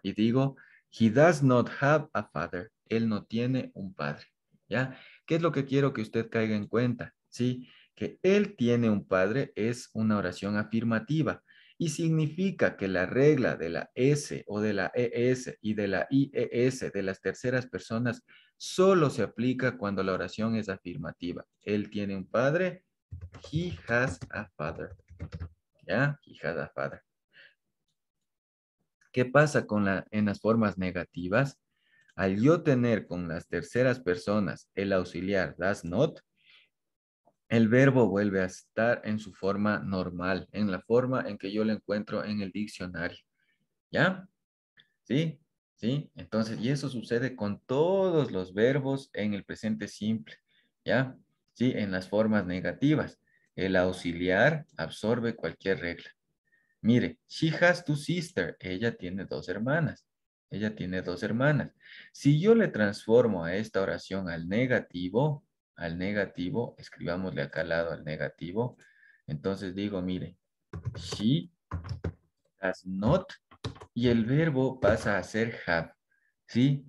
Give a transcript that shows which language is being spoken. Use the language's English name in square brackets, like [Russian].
[Spanish] Y digo, [English] he does not have a father. [Spanish] Él no tiene un padre. ¿Ya? ¿Qué es lo que quiero que usted caiga en cuenta? ¿Sí? Que él tiene un padre es una oración afirmativa y significa que la regla de la S o de la ES y de la IES de las terceras personas solo se aplica cuando la oración es afirmativa. Él tiene un padre. [English] He has a father. [Spanish] ¿Ya? [English] He has a father. [Spanish] ¿Qué pasa en las formas negativas? Al yo tener con las terceras personas el auxiliar does not, el verbo vuelve a estar en su forma normal, en la forma en que yo lo encuentro en el diccionario. ¿Ya? ¿Sí? ¿Sí? Entonces, y eso sucede con todos los verbos en el presente simple. ¿Ya? ¿Sí? En las formas negativas. El auxiliar absorbe cualquier regla. Mire, [English] she has two sisters. [Spanish] Ella tiene dos hermanas. Ella tiene dos hermanas. Si yo le transformo a esta oración al negativo, escribámosle acá al lado al negativo. Entonces digo, mire, [English] she has not [Spanish] y el verbo pasa a ser have. ¿Sí?